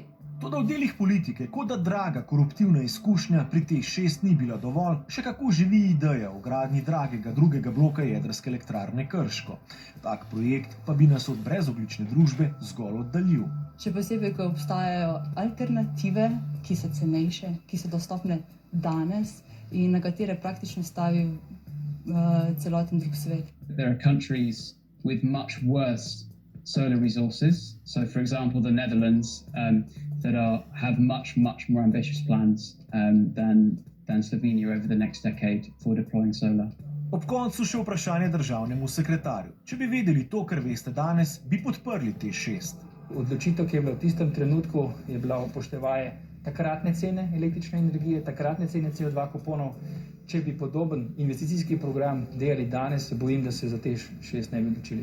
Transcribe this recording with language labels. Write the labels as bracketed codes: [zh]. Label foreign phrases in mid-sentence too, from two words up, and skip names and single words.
[sl] Toda v delih politike, kot da draga koruptivna izkušnja pri TEŠ6 ni bila dovolj, še kako živi ideja o gradnji dragega drugega bloka jedrske elektrarne Krško. Tak projekt pa bi nas od brezogljične družbe zgolj oddaljil. Še posebej, ko obstajajo alternative, ki so cenejše, ki so dostopne danes in na katere praktično stavi celoten drug svet. [en] There are countries with much worse solar resources. So, for example, the Netherlands that have much more ambitious plans than Slovenia over the next decade for deploying solar. [sl] Ob koncu še vprašanje državnemu sekretarju. Če bi vedeli to, kar veste danes, bi podprli TEŠ6. Odločitev, ki je bila v tistem trenutku, je bila upoštevaje takratne cene električne energije, takratne cene CO2 kuponov. Če bi podoben investicijski program delali danes, se bojim, da se za TEŠ6 ne bi odločili.